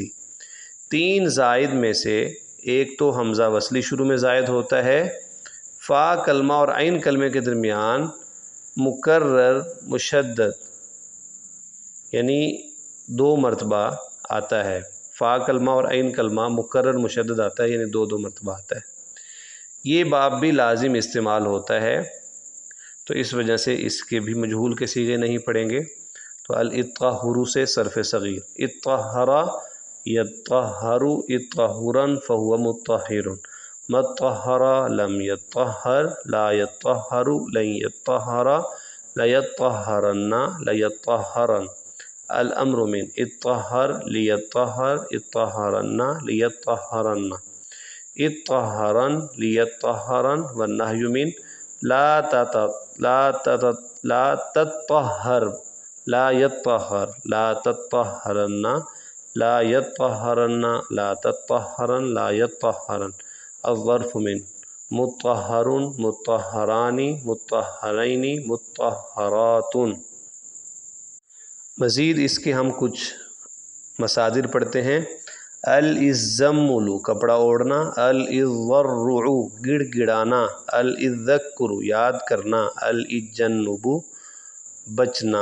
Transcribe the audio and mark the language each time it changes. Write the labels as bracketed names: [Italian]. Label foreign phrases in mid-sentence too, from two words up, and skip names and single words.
[Urdu] 3 زائد میں سے ایک تو ہمزہ وصلی شروع میں زائد ہوتا ہے، فا کلمہ اور عین کلمے کے درمیان مکرر مشدد یعنی 2 مرتبہ آتا ہے. فا کلمہ اور عین کلمہ مکرر مشدد آتا ہے یعنی 2 مرتبہ آتا ہے. یہ باب بھی لازم استعمال ہوتا ہے، تو اس وجہ سے اس کے بھی مجہول کے صیغے نہیں پڑھیں گے. [Arabic] तो الاطّهّر [Urdu] سے صرف صغیر. [Arabic] اطّهّر يطّهّر اطّهّرا فهو مطّهّر. ما اطّهّر لم يطّهّر لا يطّهّر لن يطّهّر ليطّهّرنّ ليطّهّرن. الأمر من اطّهّر ليطّهّر اطّهّرنّ ليطّهّرنّ اطّهّرن ليطّهّرن والنهي من لا تطّهّر لا يطّهّر لا تطّهّرنّ لا يطّهّرنّ لا تطّهّرن لا يطّهّرن. الظرف من مطّهّر مطّهّران مطّهّرين مطّهّرات. [Urdu] مزید اس کے ہم کچھ مصادر پڑھتے ہیں. [Arabic] الازّمّل [Urdu] کپڑا اوڑھنا, [Arabic] الاضّرّع गिड़गिड़ाना, الاذّكّر [Urdu] یاد کرنا, [Arabic] الاجّنّب बचना।